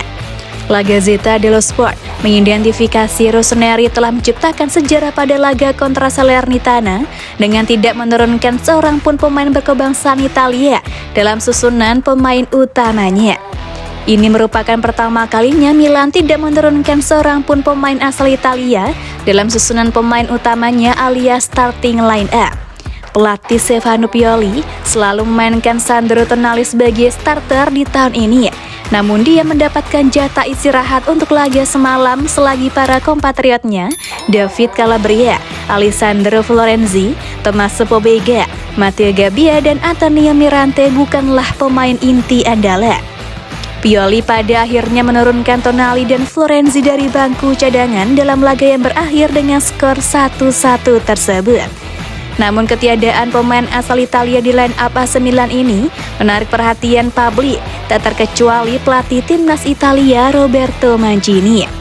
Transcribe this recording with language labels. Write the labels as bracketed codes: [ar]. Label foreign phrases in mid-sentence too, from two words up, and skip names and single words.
[id] La Gazzetta dello Sport mengidentifikasi Rossoneri telah menciptakan sejarah pada laga kontra Salernitana dengan tidak menurunkan seorang pun pemain berkebangsaan Italia dalam susunan pemain utamanya. Ini merupakan pertama kalinya Milan tidak menurunkan seorang pun pemain asal Italia dalam susunan pemain utamanya alias [en] starting line up. [id] Pelatih Stefano Pioli selalu memainkan Sandro Tonali sebagai starter di tahun ini. Namun dia mendapatkan jatah istirahat untuk laga semalam selagi para kompatriotnya David Calabria, Alessandro Florenzi, Tommaso Pobega, Matteo Gabbia dan Antonio Mirante bukanlah pemain inti andalan. Pioli pada akhirnya menurunkan Tonali dan Florenzi dari bangku cadangan dalam laga yang berakhir dengan skor 1-1 tersebut. Namun ketiadaan pemain asal Italia di [en] line up [id] AC Milan ini menarik perhatian publik, tak terkecuali pelatih timnas Italia Roberto Mancini.